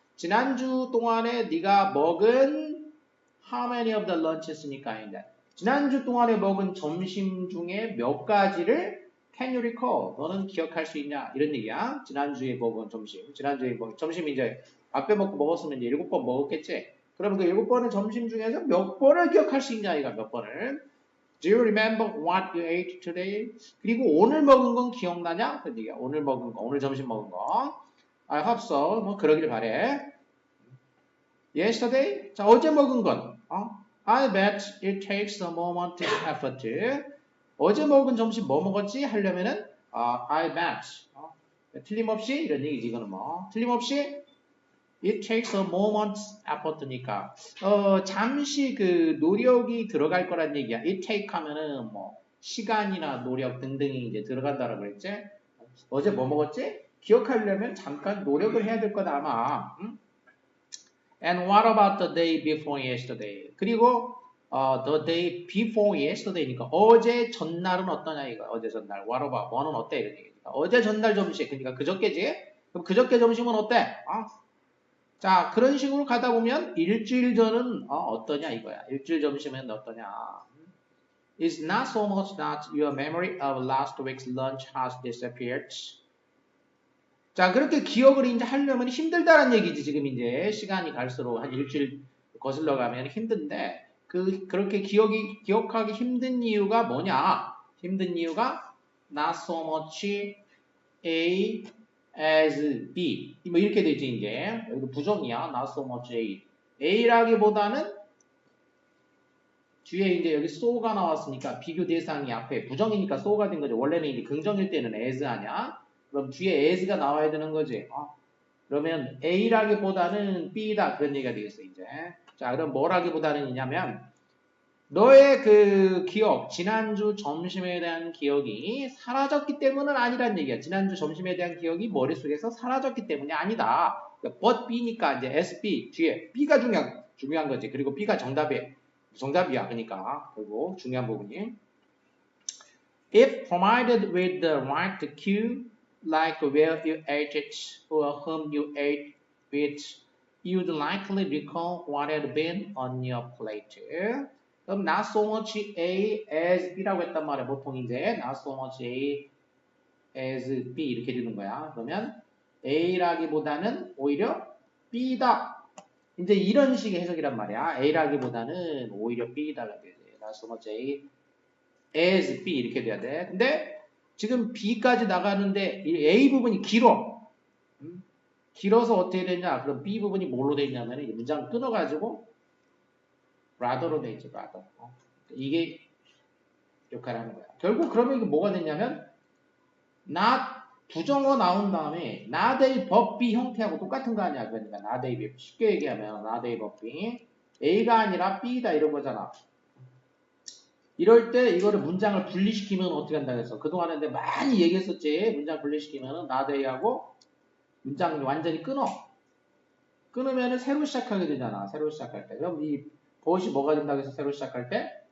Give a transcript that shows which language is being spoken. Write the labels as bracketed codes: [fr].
[ko] 지난주 동안에 네가 먹은 [en] how many of the lunches [ko] 니까 이제 지난주 동안에 먹은 점심 중에 몇 가지를 [en] can you recall? [ko] 너는 기억할 수 있냐? 이런 얘기야. 지난주에 먹은 점심. 지난주에 먹은 점심 이제 앞에 먹었으면 이제 7번 먹었겠지? 그럼 그 7번의 점심 중에서 몇 번을 기억할 수 있냐? 이가 몇 번을. [en] Do you remember what you ate today? [ko] 그리고 오늘 먹은 건 기억나냐? 그 얘기야. 오늘 먹은 거, 오늘 점심 먹은 거. [en] I hope so. [ko] 뭐 그러길 바래. [en] Yesterday? [ko] 자, 어제 먹은 건. [en] I bet it takes a moment to effort. [ko] 어제 먹은 점심 뭐 먹었지? 하려면은 [en] I bet. [ko] 틀림없이 이런 얘기지 이거는 뭐. 틀림없이 [en] it takes a moment effort [ko] 니까 잠시 그 노력이 들어갈 거란 얘기야. it take 하면은 뭐 시간이나 노력 등등이 이제 들어간다라고 그랬지? 어제 뭐 먹었지? 기억하려면 잠깐 노력을 해야 될 거다 아마. [en] And what about the day before yesterday? [ko] 그리고 [en] the day before yesterday [ko] 니까 어제 전날은 어떠냐 이거. 어제 전날. [en] What about? [ko] 뭐는 어때? 이런 얘기니까. 어제 전날 점심. 그러니까 그저께지? 그럼 그저께 점심은 어때? 자 그런 식으로 가다 보면 일주일 전은 어떠냐 이거야. 일주일 점심은 어떠냐. [en] It's not so much that your memory of last week's lunch has disappeared. [ko] 자, 그렇게 기억을 이제 하려면 힘들다는 얘기지, 지금 이제. 시간이 갈수록 한 일주일 거슬러 가면 힘든데, 그렇게 기억하기 힘든 이유가 뭐냐? 힘든 이유가 [en] not so much A as B. [ko] 뭐 이렇게 되지, 이제. 여기 부정이야. not so much A. A라기보다는 뒤에 이제 여기 so가 나왔으니까 비교 대상이 앞에 부정이니까 so가 된 거죠. 원래는 이제 긍정일 때는 as 하냐? 그럼 뒤에 as가 나와야 되는 거지. 그러면 A라기보다는 B다. 그런 얘기가 되겠어, 이제. 자, 그럼 뭐라기보다는이냐면, 너의 그 기억, 지난주 점심에 대한 기억이 사라졌기 때문은 아니란 얘기야. 지난주 점심에 대한 기억이 머릿속에서 사라졌기 때문이 아니다. but B니까 이제 SB 뒤에 B가 중요한 거지. 그리고 B가 정답이야. 그러니까 결국 중요한 부분이. [en] If provided with the right cue, like where you ate it or whom you ate with, you'd likely recall what had been on your plate. [ko] 그럼 [en] not so much A as B [ko] 라고 했단 말이야. 보통 이제 not so much A as B 이렇게 되는 거야. 그러면 A라기보다는 오히려 B다. 이제 이런 식의 해석이란 말이야. A라기보다는 오히려 B다가 되지. [en] not so much A as B [ko] 이렇게 돼야 돼. 근데 지금 B까지 나가는데 이 A 부분이 길어. 길어서 어떻게 되냐? 그럼 B 부분이 뭘로 돼 있냐면 이 문장 끊어가지고 rather로 돼 있죠. rather. 이게 역할을 하는 거야. 결국 그러면 이게 뭐가 됐냐면 not 부정어 나온 다음에 not A but B 형태하고 똑같은 거 아니야. 그러니까 not A B 쉽게 얘기하면 [en] not A but B [ko] A가 아니라 B다 이런 거잖아. 이럴 때 이거를 문장을 분리시키면 어떻게 한다고 했어? 그동안에 근데 많이 얘기했었지. 문장 분리시키면은 not A하고 문장 완전히 끊어. 끊으면은 새로 시작하게 되잖아. 새로 시작할 때. 그럼 이 but이 뭐가 된다고 했어? 새로 시작할 때?